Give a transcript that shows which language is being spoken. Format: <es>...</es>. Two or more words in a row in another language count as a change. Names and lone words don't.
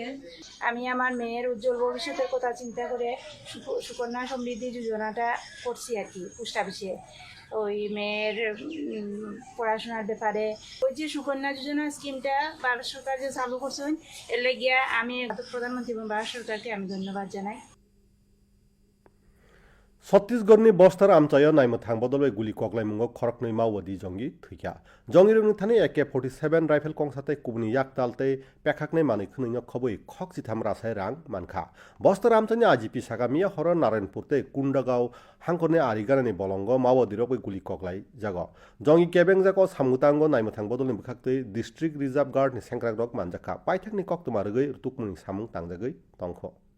<bn>আমি আমার মেয়ের উজ্জ্বল ভবিষ্যতের কথা চিন্তা করে সুকন্যা সমৃদ্ধি যোজনাটা করছি আর কি</bn> <en>post office-e</en> <bn>ওই মেয়ের পড়াশোনার ব্যাপারে ওই যে সুকন্যা যোজনা স্কিমটা ভারত সরকার যে চালু করছেন এর লাগিয়া আমি প্রধানমন্ত্রী এবং ভারত সরকারকে আমি ধন্যবাদ জানাই</bn> <trp>छत्तीसगढ़नि बस्तर आमचायो नायमो थां बदलबाय गुलि कगलायमुंगो खरकनै माओवादी जंगि थैखा जंगि रोंनि थानि AK-47 राइफल कंसाते कुबनि याकतालते पेखाकनै मानै खनैनो खबै खक जिथाम रासाय रां मानखा बस्तर आमचानि आजिपि सागामिया हर नारायणपुरते कुंडगाव हांखरनि आरिगानानि बलंग माओवादी रबै गुलि कगलाय जागो जंगि केबें जाको सामुतांगो नायमो थां बदलनि बखाक्तै</trp> <en>District Reserve Guardni</en> <trp>सेंक्राक रक मानजाखा पाइथाकनि कक्तमारगै रुतुकमुनि सामुं तांजागै तंखो</trp>